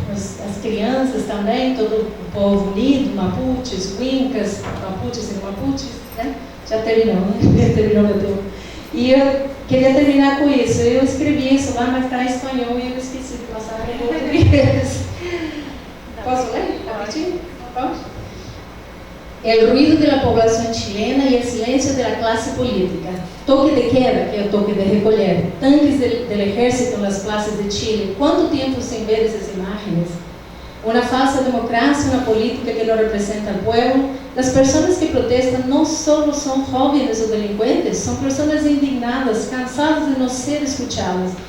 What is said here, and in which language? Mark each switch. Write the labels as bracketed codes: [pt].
[pt] as crianças também, todo o povo unido, mapuches, wincas, mapuches e mapuches, né? Já terminou, né? Terminou meu tempo. E eu queria terminar com isso. Eu escrevi isso lá, mas está em espanhol e eu esqueci de passar para o português. Posso ler? Rapidinho? Pode? [es] El ruido de la población chilena y el silencio de la clase política. Toque de queda, [pt] que é o toque de recolher. [es] Tanques del ejército en las plazas de Chile. ¿Cuánto tiempo sin ver esas imágenes? Una falsa democracia, una política que no representa al pueblo. Las personas que protestan no solo son jóvenes o delincuentes, son personas indignadas, cansadas de no ser escuchadas.